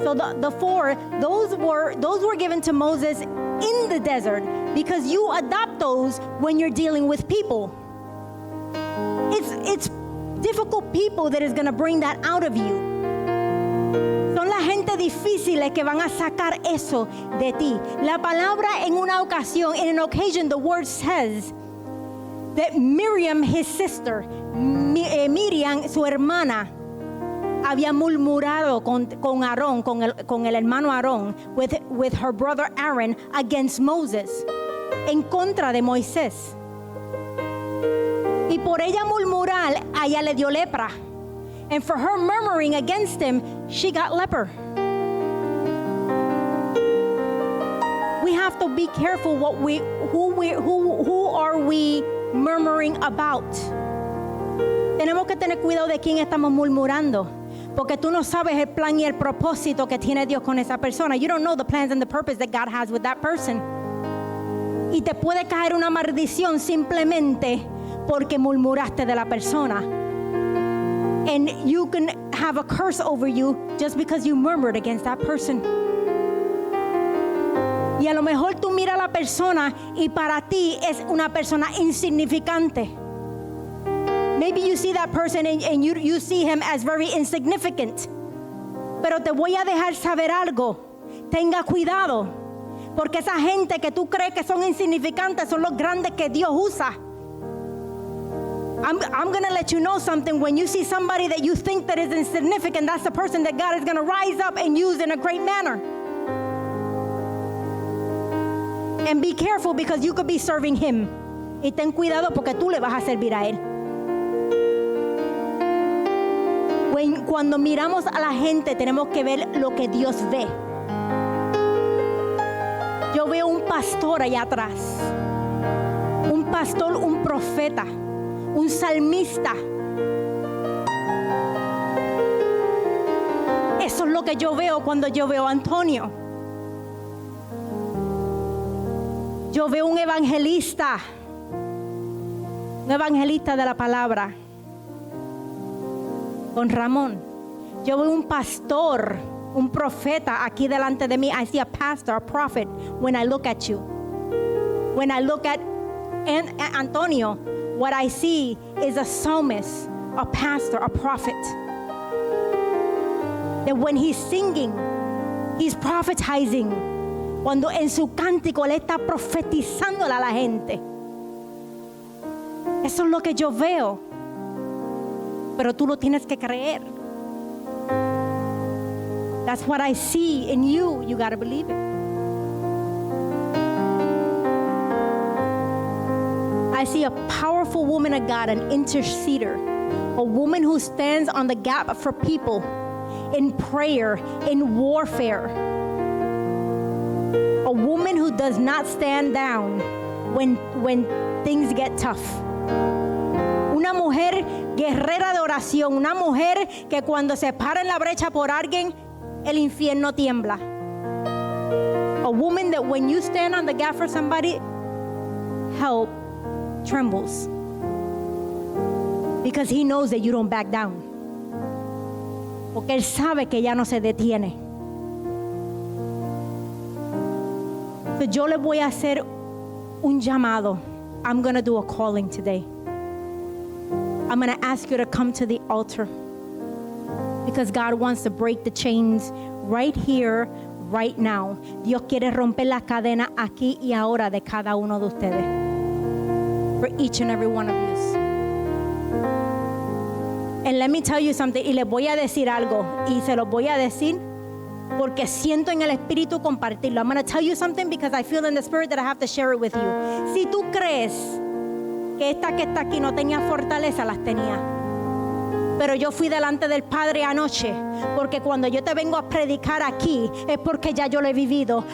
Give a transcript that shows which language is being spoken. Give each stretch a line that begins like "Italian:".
English: So the 4, those were given to Moses in the desert, because you adopt those when you're dealing with people. It's difficult people that is going to bring that out of you.
Spanish: Son la gente difíciles que van a sacar eso de ti. La palabra en una ocasión,
English: in an occasion, the word says that Miriam, his sister,
Spanish: Miriam, su hermana, había murmurado con Aarón, con el hermano Aarón,
English: with her brother Aaron, against Moses,
Spanish: en contra de Moisés. Y por ella murmurar, a ella le dio lepra.
English: And for her murmuring against him, she got leper. We have to be careful who are we murmuring about.
Spanish: Tenemos que tener cuidado de quién estamos murmurando. Porque tú no sabes el plan y el propósito que tiene Dios con esa persona.
English: You don't know the plans and the purpose that God has with that person.
Spanish: Y te puede caer una maldición simplemente porque murmuraste de la persona.
English: And you can have a curse over you just because you murmured against that person.
Spanish: Y a lo mejor tú miras a la persona y para ti es una persona insignificante.
English: Maybe you see that person and you see him as very insignificant.
Spanish: Pero te voy a dejar saber algo. Tenga cuidado. Porque esa gente que tú crees que son insignificantes son los grandes que Dios usa.
English: I'm going to let you know something. When you see somebody that you think that is insignificant, that's the person that God is going to rise up and use in a great manner. And be careful because you could be serving him.
Spanish: Y ten cuidado porque tú le vas a servir a él. Cuando miramos a la gente tenemos que ver lo que Dios ve. Yo veo un pastor allá atrás, un pastor, un profeta, un salmista. Eso es lo que yo veo cuando yo veo a Antonio. Yo veo un evangelista de la palabra. Con Ramón, yo veo un pastor, un profeta aquí delante de mí.
English: I see a pastor, a prophet when I look at you. When I look at Antonio, what I see is a psalmist, a pastor, a prophet. That when he's singing, he's prophetizing.
Spanish: Cuando en su cántico él está profetizándole a la gente. Eso es lo que yo veo. pero tú lo tienes que creer.
English: That's what I see in you. You got to believe it. I see a powerful woman of God, an interceder, a woman who stands on the gap for people in prayer, in warfare. A woman who does not stand down when things get tough.
Spanish: Una mujer guerrera de oración, una mujer que cuando se para en la brecha por alguien, el infierno tiembla.
English: A woman that when you stand on the gap for somebody, hell trembles. Because he knows that you don't back down.
Spanish: Porque él sabe que ya no se detiene. So yo le voy a hacer un llamado.
English: I'm going to do a calling today. I'm going to ask you to come to the altar. Because God wants to break the chains right here, right now.
Spanish: Dios quiere romper la cadena aquí y ahora de cada uno de ustedes.
English: For each and every one of you. And let me tell you something,
Spanish: y les voy a decir algo, y se los voy a decir porque siento en el espíritu compartirlo.
English: I'm going to tell you something because I feel in the spirit that I have to share it with you.
Spanish: Si tú crees que esta que está aquí no tenía fortaleza, las tenía. Pero yo fui delante del Padre anoche, porque cuando yo te vengo a predicar aquí es porque ya yo lo he vivido.